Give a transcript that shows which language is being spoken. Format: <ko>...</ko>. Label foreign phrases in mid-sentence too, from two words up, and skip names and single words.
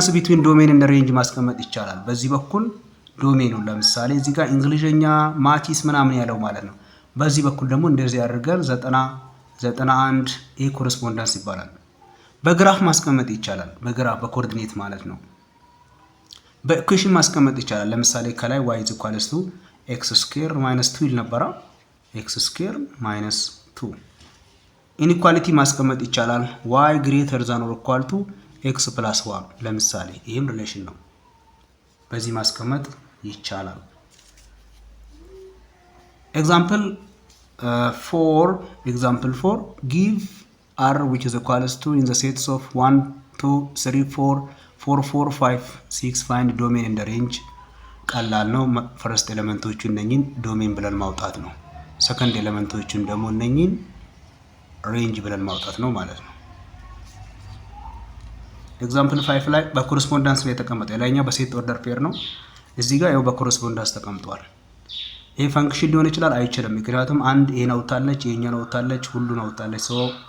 <en>between domain</en> <am>እና ሬንጅ ማስቀመጥ ይቻላል። በዚህ በኩል ዶሜኑን ለምሳሌ እዚህ ጋር እንግሊዘኛ ማቲስ ምናምን ያለው ማለት ነው። በዚህ በኩል ደግሞ እንደዚህ አድርገን 91 ኤ ኮረስፖንዳንስ ይባላል። በግራፍ ማስቀመጥ ይቻላል። በግራፍ በኮኦርዲኔት ማለት ነው። በኢኩዌሽን ማስቀመጥ ይቻላል። ለምሳሌ ከላይ</am> <en>y is equals to x square minus 2</en> <am>ነበረ።</am> <en>x square minus 2</en> <am>ኢንኢኳሊቲ ማስቀመጥ ይቻላል።</am> <en>y greater than or equal to x plus 1</en> <am>ለምሳሌ ይሄም ሪሌሽን ነው። በዚህ ማስቀመጥ ይቻላል።</am> <en>example 4 give r which is equals to in the sets of 1 2 3 4 4 4 5 6 find domain in the range።</en> <am>ቀላል ነው። ፈርስት ኤሌመንቶቹ እነኚህን ዶሜን ብለን ማውጣት ነው። ሰከንድ ኤሌመንቶቹን ደግሞ እነኚህን ሬንጅ ብለን ማውጣት ነው ማለት ነው። ኤግዛምፕል 5 ላይ በኮረስፖንዳንስ ላይ ተቀመጠ። ላይኛው በሴት</am> <en>order pair</en> <am>ነው። እዚህ ጋር ያው በኮረስፖንዳንስ ተቀምጧል። ይሄ ፈንክሽን ሊሆን ይችላል አይችልም። ምክንያቱም አንድ ይሄን አውጥታለች ይሄኛውን አውጥታለች ሁሉን አውጥታለች ሶ</am>